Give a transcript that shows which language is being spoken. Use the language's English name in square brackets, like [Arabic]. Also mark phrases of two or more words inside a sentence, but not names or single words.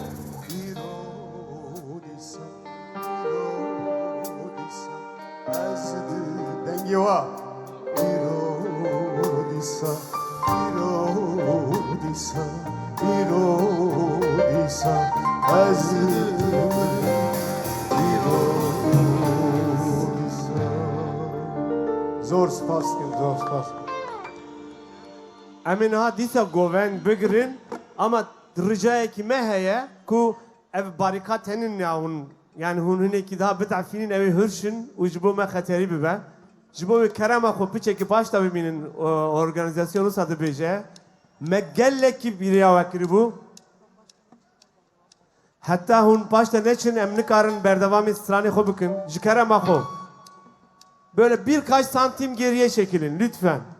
[Kurdish] Dengiwa Irodisa Azim Irodisa Zor spas kim zor spas. Em ê niha dîsa govend bigirin ama ricayekî me heye ku ev barîkat henin ya hûn yani hûn hinekî daha bitefînin ew ê hirşin û ji bo me xeterî bibe. Ji bo wê kerema xwe piçekî baş da bibînin organizasyonu sa dibêje. Me gelekî bîriya we kiribû. Heta hûn paş da neçin em nikarin berdewamê stranê xwe bikin ji kerema xwe. [Turkish] Böyle birkaç santim geriye çekilin lütfen.